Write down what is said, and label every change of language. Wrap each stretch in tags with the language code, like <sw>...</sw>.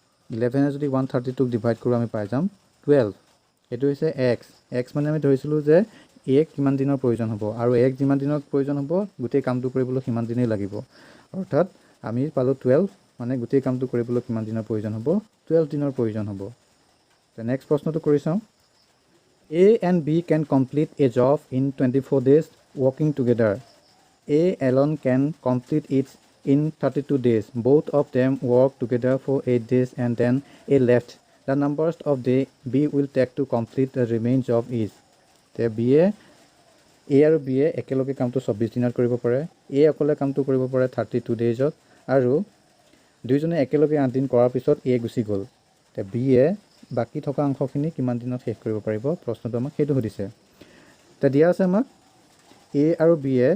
<as>11 যদি 132 ডিভাইড কৰোঁ আমি পাই যাম 12 এইটো হৈছে x মানে আমি ধৰিছিলোঁ যে a কিমান দিনৰ প্ৰয়োজন হ'ব আৰু a যিমান দিনৰ প্ৰয়োজন হ'ব গোটেই কামটো কৰিবলৈ সিমান দিনেই লাগিব অৰ্থাৎ আমি পালোঁ 12 মানে গোটেই কামটো কৰিবলৈ কিমান দিনৰ প্ৰয়োজন হ'ব 12 দিনৰ প্ৰয়োজন হ'ব তে নেক্সট প্ৰশ্নটো কৰি চাওঁ</as> <en>A and B can complete a job in 24 days working together. A alone can complete it in 32 days. Both of them work together for 8 days and then A left. The numbers of day B will take to complete the remaining job is.</en> <as>তে B আৰু B একেলগে কামটো 24 দিনত কৰিব পাৰে A অকলে কামটো কৰিব পাৰে 32 ডেজত আৰু দুইজনে একেলগে 8 দিন কৰাৰ পিছত A গুচি গ'ল তে B বাকি থকা অংশখিনি কিমান দিনত শেষ কৰিব পাৰিব প্ৰশ্নটো আমাক সেইটো সুধিছে তে দিয়া আছে আমাক A আৰু B</as>